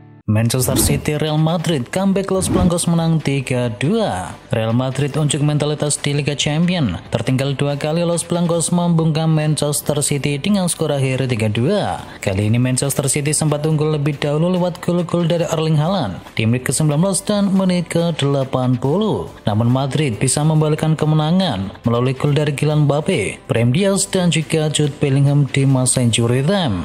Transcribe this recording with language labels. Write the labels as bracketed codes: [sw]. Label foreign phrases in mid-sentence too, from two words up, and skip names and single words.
[id] Manchester City Real Madrid comeback Los Blancos menang 3-2. Real Madrid unjuk mentalitas di Liga Champions. Tertinggal 2 kali Los Blancos membungkam Manchester City dengan skor akhir 3-2. Kali ini Manchester City sempat unggul lebih dahulu lewat gol-gol dari Erling Haaland di menit ke-19 dan menit ke-80. Namun Madrid bisa membalikkan kemenangan melalui gol dari Kylian Mbappe, Brahim Diaz dan juga Jude Bellingham di masa [en] injury time.